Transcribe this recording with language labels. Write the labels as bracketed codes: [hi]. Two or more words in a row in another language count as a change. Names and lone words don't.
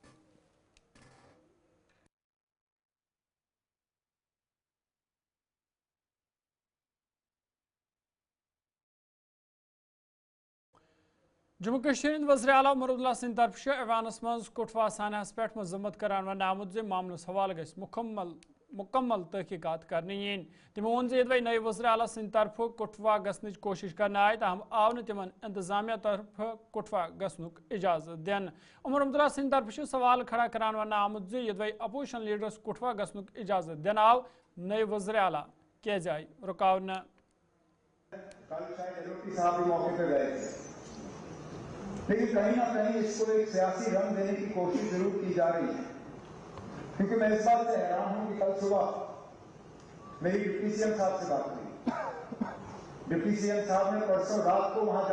[ks] جموں کشیر وزیر اعلیٰ عمر عبداللہ سند طرف ایوانس مز کٹھوا سانیاس پہ مذمت کران ون آمت زِ معاملس حوالہ گژھِ مکمل تحقیقات کرنے ین تمو وون زِ یدوے نئے وزیر اعلیٰ سند طرف کٹھوا گژھنچ کوشش کرنے آئی تاہم آو نہٕ تمن انتظامیہ طرف کٹھوا گژھنک اجازت دن عمر عبداللہ سند طرف سوال کھڑا کران ون آمت زِ یدوے اپوزیشن لیڈرس کٹھوا گژھنک اجازت دن آو نئے وزیر اعلیٰ کیازِ آئی رکاونہ [ur] لیکن کہیں نہ کہیں اس کو ایک سیاسی رنگ دینے کی کوشش ضرور کی جا رہی ہے کیونکہ میں اس بات سے حیران ہوں کہ کل صبح میری ڈپٹی سی ایم صاحب سے بات ہوئی ڈپٹی سی ایم صاحب نے پرسوں رات کو وہاں